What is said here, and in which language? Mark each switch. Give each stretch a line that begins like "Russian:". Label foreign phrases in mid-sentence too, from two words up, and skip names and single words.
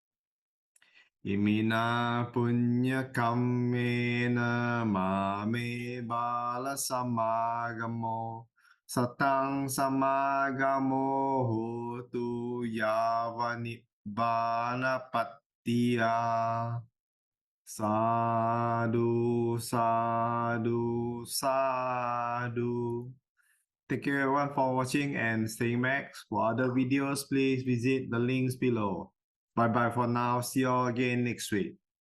Pali: Imina punya kamena mame bala samagamo satang samagamo hotu yavani bana pattia. Sadhu, sadhu, sadhu.
English: Thank you everyone for watching and staying back. For other videos, please visit the links below. Bye bye for now. See you all again next week.